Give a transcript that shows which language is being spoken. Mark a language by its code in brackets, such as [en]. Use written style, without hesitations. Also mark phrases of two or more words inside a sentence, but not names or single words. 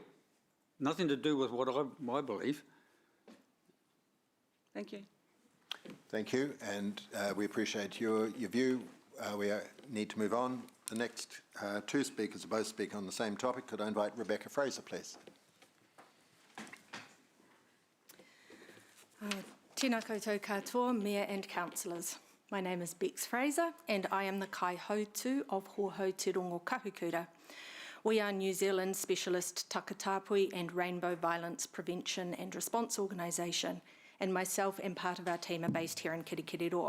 [en] Nothing to do with what I believe. Thank you. Thank you, and we appreciate your view. We need to move on. The next two speakers are both speaking on the same topic. Could I invite Rebecca Fraser, please? [mi] Tēnā koutou katoa, [en] Mayor and Councillors. My name is Bex Fraser and I am the Kaihautu of Hōhau Te Rongo Kahukura. We are New Zealand's specialist Takatapui and Rainbow Violence Prevention and Response Organisation, and myself and part of our team are based here in Kirikiriroa.